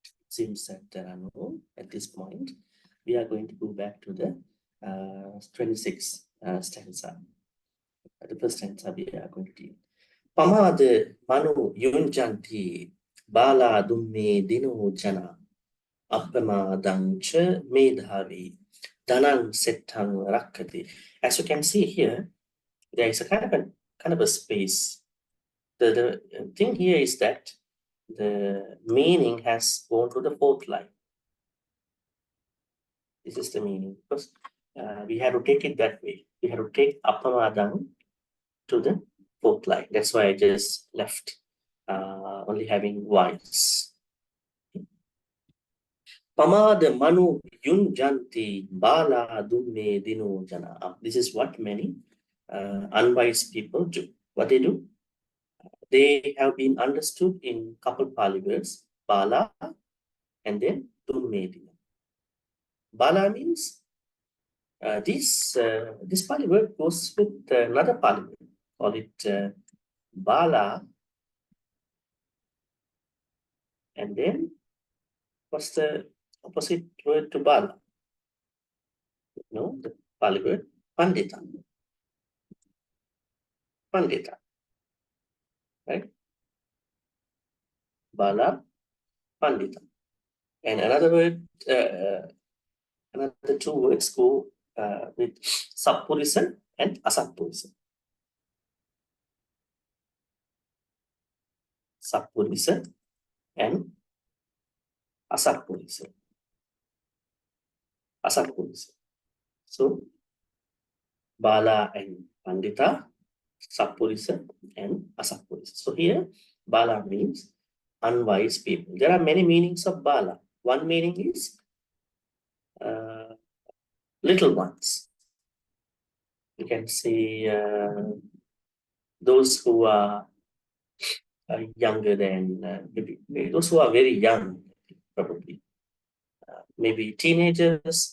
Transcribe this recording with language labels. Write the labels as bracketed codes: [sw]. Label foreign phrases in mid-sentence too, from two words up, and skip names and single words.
[en] seems that there are no at this point. We are going to go back to the 26th stanza. The first stanza we are going to deal. [pi] Pamada manu yunjanti bala dumme dino jana appamadancha medhavi danang settang rakkati. [en] As you can see here, there is a kind of a space. The thing here is that the meaning has gone to the fourth line. This is the meaning, because we have to take it that way. We have to take appamadang to the fourth line. That's why I just left only having vowels. [pi] Pamada manu yunjanti bala dumme dino jana. [en] This is what many unwise people do. What they do? They have been understood in couple Pali words, bala and then [pi] dumme dino. [en] Bala means this Pali word goes with another Pali word. Call it bala, and then what's the opposite word to bala? No, the Pali word pandita. Pandita, right? Bala, pandita, and another word, another two words go with sappurisa and asappurisa. Sappurisa and asappurisa. Asappurisa. So bala and pandita, sappurisa and asappurisa. So here bala means unwise people. There are many meanings of bala. One meaning is little ones. You can say those who are younger than maybe those who are very young, probably maybe teenagers.